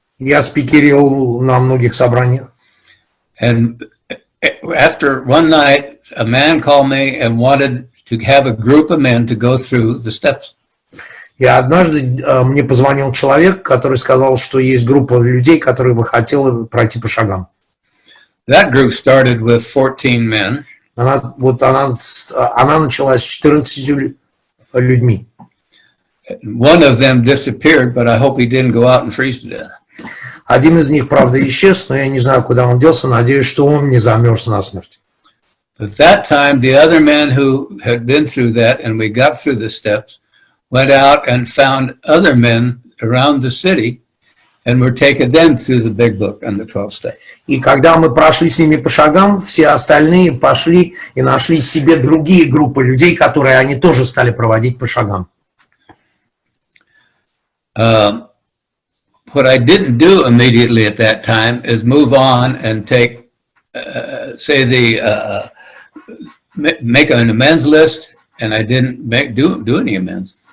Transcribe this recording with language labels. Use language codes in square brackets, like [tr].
[ru] Я спикерил на многих собраниях. [en] And after one night, a man called me and wanted to have a group of men to go through the steps. [ru] И однажды мне позвонил человек, который сказал, что есть группа людей, которые бы хотели пройти по шагам. [en] That group started with 14 men. [ru] Она началась с 14 людьми. [en] One of them disappeared, but I hope he didn't go out and freeze to death. [ru] Один из них, правда, исчез, но я не знаю, куда он делся. Надеюсь, что он не замерз насмерть. [en] At that time, the other men who had been through that, and we got through the steps, went out and found other men around the city, and were taking them through the big book and the 12 steps. [ru] И когда мы прошли с ними по шагам, все остальные пошли и нашли себе другие группы людей, которые они тоже стали проводить по шагам. [en] What I didn't do immediately at that time is move on and take, make an amends list, and I didn't do any amends.